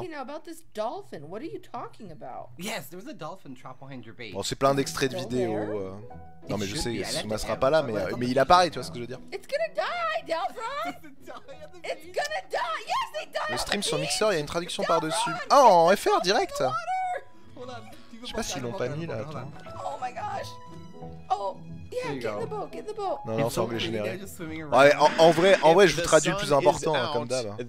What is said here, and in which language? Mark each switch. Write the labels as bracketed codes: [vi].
[en] Okay, now about this dolphin, what are you talking about? Yes, there was a dolphin trapped behind your base. [fr] Bon, c'est plein d'extraits de vidéos. Non, mais je sais, Xisuma sera pas là, mais il apparaît, tu vois ce que je veux dire. [en] It's gonna die, Delphron! It's gonna die! Yes, they die! [fr] Le stream sur Mixer, il y a une traduction par-dessus. Ah, en FR direct. Je sais pas s'ils l'ont pas mis là, attends. [en] Oh my gosh! Oh, yeah, get in the boat, get in the boat. [fr] Non, c'est anglais générique. Ouais, en vrai, je vous traduis le plus important, hein, comme d'hab.